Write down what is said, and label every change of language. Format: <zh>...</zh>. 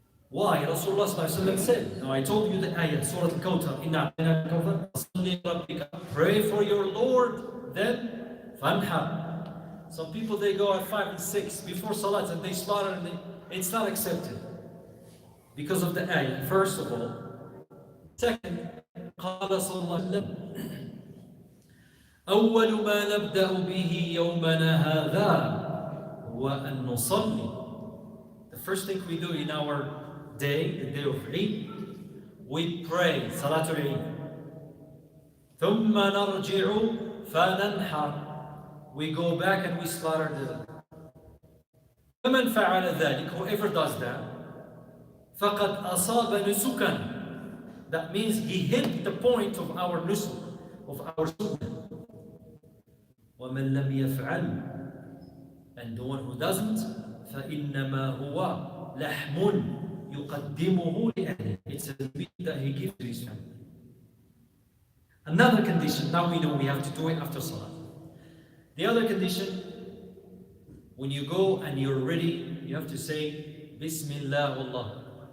<en>Why? Rasulullah said, now I told you the ayah, Surah Al-Kawthar,</en> <ar>Inna Rabbika,</ar> <en>pray for your Lord, then fanhar. Some people, they go at 5 and 6 before salat and they slaughter, and it's not accepted because of the ayah, first of all.</en> <ar>Second, قال صلى الله عليه وسلم أول ما نبدأ به يومنا هذا هو أن نصلي.</ar> <en>The first thing we do in our day, the day of Eid, we pray Salatul Eid.</en> <ar>ثم نرجع فننحر.</ar> <en>We go back and we slaughter the.</en> <ar>فمن فعل ذلك,</ar> <en>whoever does that,</en> <ar>فقد أصاب نسكا.</ar> <en>That means he hit the point of our nusuk, of our sunnah.</en> <ar>وَمَنْ لَمْ يَفْعَلْ,</ar> <en>and the one who doesn't,</en> <ar>فَإِنَّمَا هُوَ لَحْمٌ يُقَدِّمُهُ لِأَهْلِهِ.</ar> <en>It's a meat that he gives to his family. Another condition, now we know we have to do it after Salah. The other condition, when you go and you're ready, you have to say, Bismillah Wallah.</en>